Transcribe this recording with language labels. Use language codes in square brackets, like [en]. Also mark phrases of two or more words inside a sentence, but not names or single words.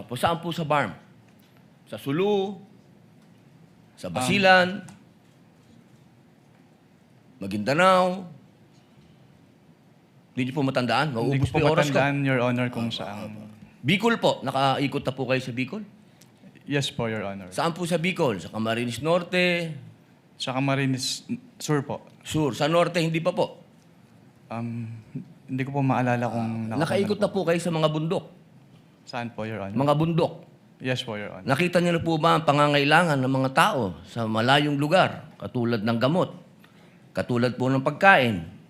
[tl] Opo. Saan po sa BARM? Sa Sulu? Sa Basilan? Maguindanao? Hindi niyo po matandaan? Hindi ko Mauubos po po yung oras ko. matandaan, [en] Your Honor, [tl] kung saan. Bicol po. Nakaikot na po kayo sa Bicol? Yes po, [en] Your Honor. [tl] Saan po sa Bicol? Sa Camarines Norte? Sa Camarines Sur po. Sur. Sa Norte, hindi pa po? Hindi ko po maalala kung... Nakaikot na po kayo sa mga bundok? Saan po, [en] Your Honor? [tl] Mga bundok? Yes po, [en] Your Honor. [tl] Nakita niyo na po ba ang pangangailangan ng mga tao sa malayong lugar? Katulad ng gamot? Katulad po ng pagkain?